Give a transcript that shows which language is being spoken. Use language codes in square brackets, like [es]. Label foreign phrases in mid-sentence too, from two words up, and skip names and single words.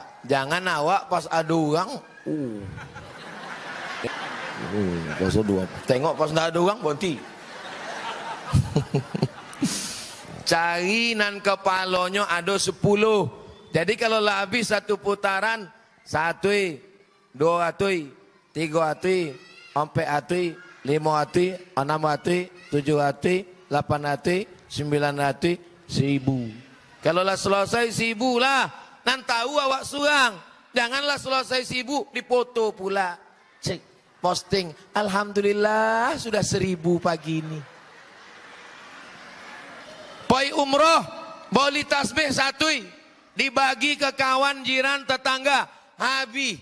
[min] Jangan awak pas ada orang. Tengok pas tidak ada orang berhenti. Cari nan kepalanya ada 10. Jadi kalau lah habis satu putaran, 1, 2 atui, 3 atui, 4 atui, 5 atui, 6 atui, 7 atui, 8 atui, 9 atui, 1000. Kalau lah selesai 1000 lah, nan tahu awak surang. Janganlah selesai 1000 dipoto pula. Cek, posting, alhamdulillah sudah 1000 pagi ini. Poi umroh, boleh tasbih 1, dibagi ke kawan, jiran, tetangga, habis.